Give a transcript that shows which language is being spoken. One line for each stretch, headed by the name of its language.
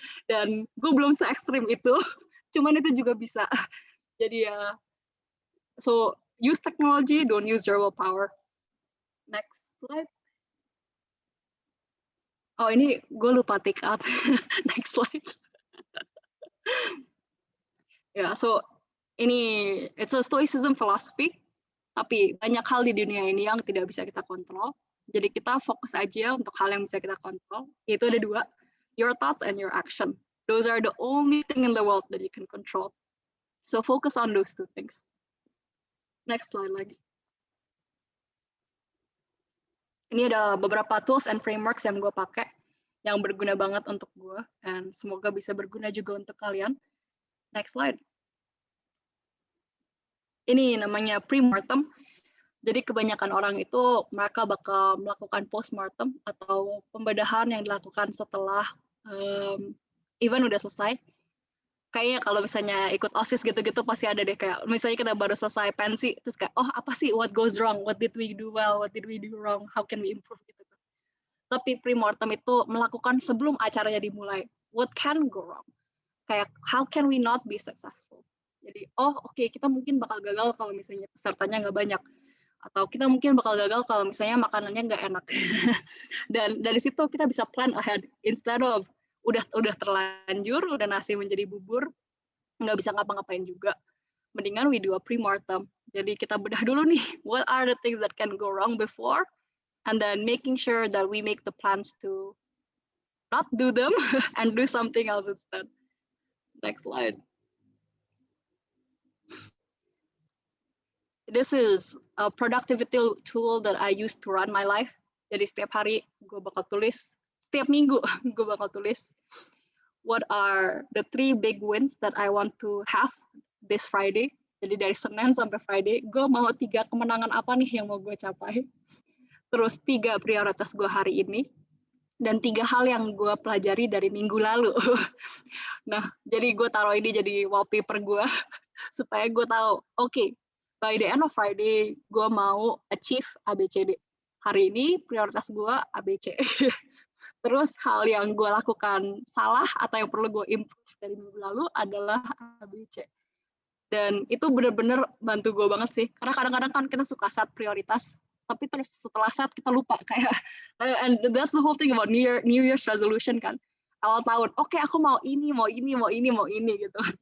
Indonesian: Dan gue belum se ekstrim itu, cuman itu juga bisa. Jadi ya,
English: so use technology, don't use your willpower. Next slide.
Indonesian: Oh, ini gue lupa
English: take out. Next slide.
Indonesian: Ya, so ini
English: it's a stoicism philosophy,
Indonesian: tapi banyak hal di dunia ini yang tidak bisa kita kontrol. Jadi kita fokus aja untuk hal yang bisa kita kontrol. Itu ada 2,
English: your thoughts and your action. Those are the only thing in the world that you can control. So focus on those 2 things. Next slide lagi.
Indonesian: Ini ada beberapa
English: tools and frameworks
Indonesian: yang gue pakai, yang berguna banget untuk gue, dan semoga bisa berguna juga untuk kalian.
English: Next slide.
Indonesian: Ini namanya pre-mortem. Jadi kebanyakan orang itu mereka bakal melakukan post-mortem atau pembedahan yang dilakukan setelah event udah selesai. Kayaknya kalau misalnya ikut OSIS gitu-gitu pasti ada deh, kayak misalnya kita baru selesai pensi, terus kayak, apa sih,
English: what goes wrong, what did we do well, what did we do wrong, how can we improve
Indonesian: gitu. Tapi pre-mortem itu melakukan sebelum acaranya dimulai,
English: what can go wrong, kayak how can we not be successful.
Indonesian: Jadi oke, kita mungkin bakal gagal kalau misalnya pesertanya nggak banyak, atau kita mungkin bakal gagal kalau misalnya makanannya nggak enak. Dan dari situ kita bisa
English: plan ahead, instead of
Indonesian: udah terlanjur, udah nasi menjadi bubur, nggak bisa ngapa-ngapain juga. Mendingan
English: we do a pre-mortem.
Indonesian: Jadi kita bedah dulu nih,
English: what are the things that can go wrong before, and then making sure that we make the plans to not do them and do something else instead. Next slide. This is a productivity tool that I use to run my life.
Indonesian: Jadi setiap hari gue bakal tulis,
English: setiap minggu gue bakal tulis, what are the 3 big wins that I want to have this Friday.
Indonesian: Jadi dari Senin sampai Friday, gue mau 3 kemenangan apa nih yang mau gue capai. Terus 3 prioritas gue hari ini, dan 3 hal yang gue pelajari dari minggu lalu. Nah, jadi gue taruh ini jadi wallpaper gue, supaya gue tahu, oke,
English: by the end of Friday,
Indonesian: gue mau achieve ABCD. Hari ini prioritas gue ABC. Terus hal yang gue lakukan salah atau yang perlu gue improve dari minggu lalu adalah ABC. Dan itu benar-benar bantu gue banget sih. Karena kadang-kadang kan kita suka set prioritas, tapi terus setelah set kita lupa kayak.
English: And that's the whole thing about New Year's resolution
Indonesian: kan. Awal tahun, oke, aku mau ini gitu.